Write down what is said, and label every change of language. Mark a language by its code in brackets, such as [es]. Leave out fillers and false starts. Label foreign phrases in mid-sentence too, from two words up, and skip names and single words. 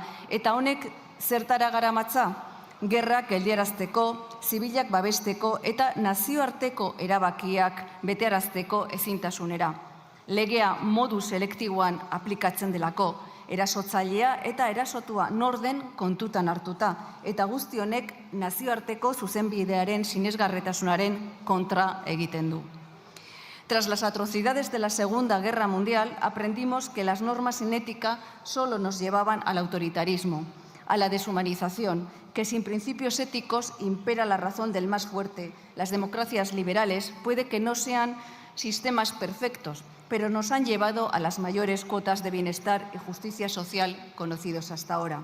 [eu] Eta honek zertara garamatza? Gerrak geldiarazteko, zibilak babesteko eta nazioarteko erabakiak betearazteko ezintasunera. Legea modu selektiboan aplikatzen delako, erasotzailea eta erasotua norden kontutan hartuta, eta guzti honek nazioarteko zuzenbidearen sinesgarretasunaren kontra egiten du. [es] Tras las atrocidades de la Segunda Guerra Mundial, aprendimos que las normas sin ética solo nos llevaban al autoritarismo, a la deshumanización, que sin principios éticos impera la razón del más fuerte. Las democracias liberales puede que no sean sistemas perfectos, pero nos han llevado a las mayores cuotas de bienestar y justicia social conocidos hasta ahora.